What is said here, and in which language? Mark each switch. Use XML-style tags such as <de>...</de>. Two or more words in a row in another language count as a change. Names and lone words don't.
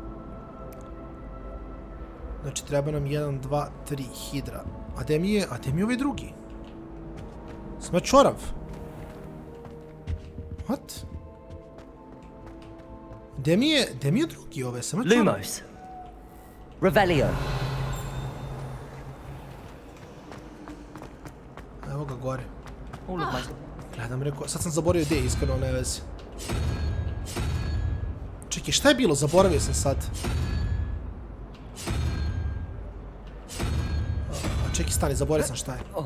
<sr>Znači treba nam 1, 2, 3 hidra. A gde mi je ovaj drugi? Smrt čorav. What? Gde mi je drugi ove? Smrt čorav. Lumos. Revelio. Evo ga gore. Gledam, rekao, sad sam zaboravio gde je, iskreno, ne vezi. Čekaj, šta je bilo? Zaboravio sam sad. Čekaj, stani, zaboravio sam šta je.</sr>